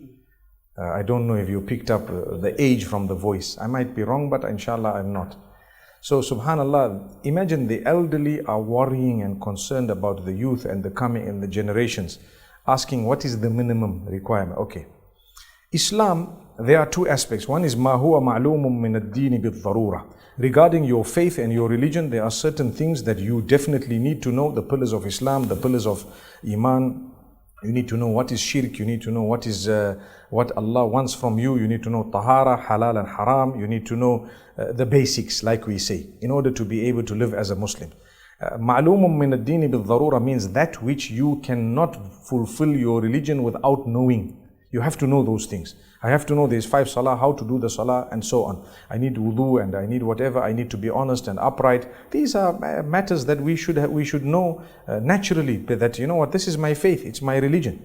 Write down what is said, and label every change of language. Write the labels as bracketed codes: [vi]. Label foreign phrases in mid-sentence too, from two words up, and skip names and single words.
[en] I don't know if you picked up the age from the voice. I might be wrong, but inshallah I'm not. So subhanallah, imagine the elderly are worrying and concerned about the youth and the coming and the generations, asking what is the minimum requirement. Okay. Islam, there are two aspects. One is [ar] ما هو معلوم من الدين بالضرورة. [en] Regarding your faith and your religion, there are certain things that you definitely need to know. The pillars of Islam, the pillars of Iman. You need to know what is shirk. You need to know what is what Allah wants from you. You need to know tahara, halal and haram. You need to know the basics, like we say, in order to be able to live as a Muslim. [ar] معلوم من الدين بالضرورة [en] means that which you cannot fulfill your religion without knowing. You have to know those things. I have to know there's 5 salah, how to do the salah, and so on. I need wudu and I need whatever. I need to be honest and upright. These are matters that we should know naturally, that you know what, this is my faith, it's my religion.